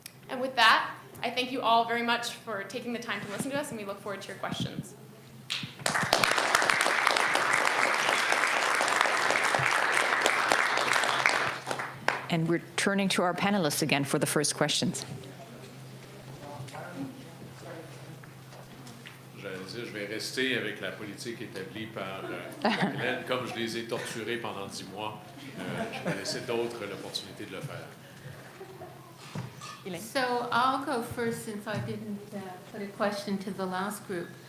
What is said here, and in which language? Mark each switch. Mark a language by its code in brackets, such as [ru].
[en] And with that, I thank you all very much for taking the time to listen to us, and we look forward to your questions. And we're turning to our panelists again for the first questions. [fr] dire, je vais rester avec la politique établie par Hélène. Comme je les ai torturés pendant 10 mois, je vais laisser d'autres l'opportunité de le faire. [en] So I'll go first since I didn't put a question to the last group.